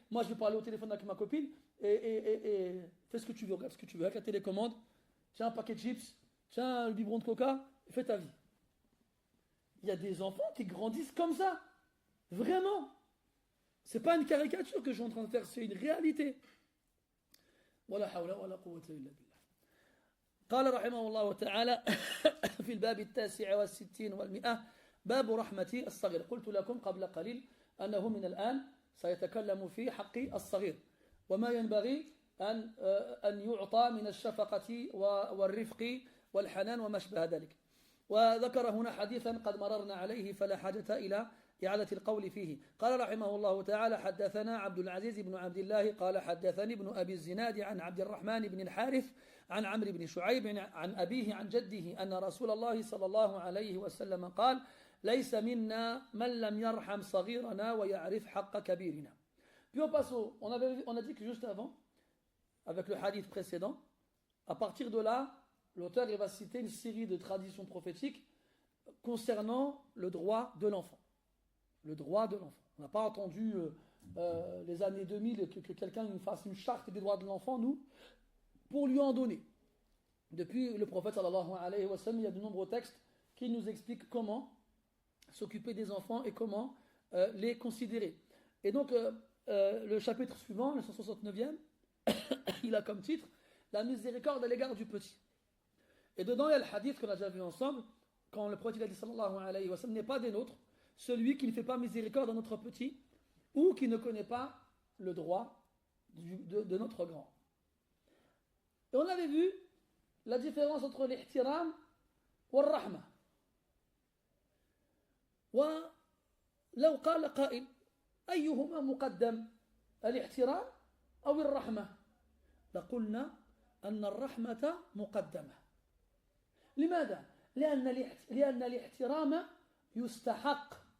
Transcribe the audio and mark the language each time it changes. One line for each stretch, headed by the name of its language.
French: Moi, je vais parler au téléphone avec ma copine et fais ce que tu veux, regarde ce que tu veux. Avec la télécommande, tiens un paquet de chips, tiens un biberon de coca et fais ta vie. Il y a des enfants qui grandissent comme ça. Vraiment. C'est pas une caricature que je suis en train de faire, c'est une réalité.
Arabic: Wala hawla wala quwwata illa billah. قال رحمه الله تعالى في الباب 69 و100 باب رحمة الصغير. قلت لكم قبل قليل أنه من الآن سيتكلم في حق الصغير وما ينبغي أن يعطى من الشفقة والرفق والحنان وما شابه ذلك. وذكر هنا حديثا قد مررنا عليه فلا حاجة إلى إعادة القول فيه. قال رحمه الله تعالى: حدثنا عبد العزيز بن عبد الله قال حدثني ابن أبي الزناد عن عبد الرحمن بن الحارث عن عمرو بن شعيب عن أبيه عن جده أن رسول الله صلى الله عليه وسلم قال: ليس منا من لم يرحم صغيرنا ويعرف حق كبيرنا.
French: Puis on passe on a dit que juste avant, avec le hadith précédent, à partir de là, l'auteur il va citer une série de traditions prophétiques concernant le droit de l'enfant. Le droit de l'enfant. On n'a pas entendu les années 2000 que quelqu'un nous fasse une charte des droits de l'enfant, nous, pour lui en donner. Depuis le prophète sallallahu alayhi wa sallam, il y a de nombreux textes qui nous expliquent comment s'occuper des enfants et comment les considérer. Et donc, le chapitre suivant, le 169e, il a comme titre la miséricorde à l'égard du petit. Et dedans, il y a le hadith qu'on a déjà vu ensemble, quand le prophète a dit sallallahu alayhi wa sallam n'est pas des nôtres, celui qui ne fait pas miséricorde à notre petit ou qui ne connaît pas le droit de notre grand. Et on avait vu la différence entre l'ihtiram et le rahma.
Arabic: ولو قال قائل أيهما مقدم الاحترام أو الرحمة لقلنا أن الرحمة مقدمة. لماذا؟ لأن الاحترام يستحق.